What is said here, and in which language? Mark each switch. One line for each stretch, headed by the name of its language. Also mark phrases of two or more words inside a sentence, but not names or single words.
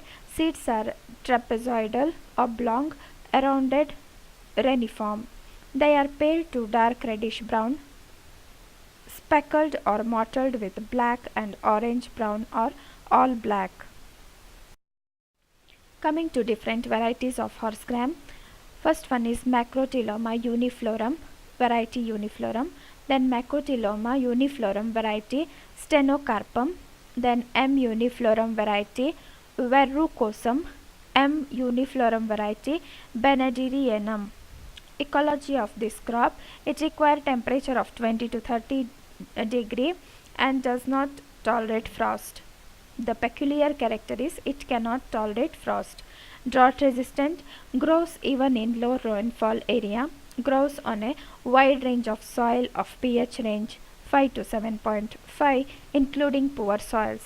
English: Seeds are trapezoidal, oblong, rounded, reniform. They are pale to dark reddish brown, speckled or mottled with black and orange brown or all black. Coming to different varieties of horsegram, first one is Macrotyloma uniflorum, variety uniflorum, then Macrotyloma uniflorum variety stenocarpum, then M uniflorum variety verrucosum, M uniflorum variety benedirianum. Ecology of this crop: it requires temperature of 20 to 30 degree and does not tolerate frost. The peculiar character is it cannot tolerate frost. Drought resistant, grows even in low rainfall area, grows on a wide range of soil of pH range 5 to 7.5 including poor soils.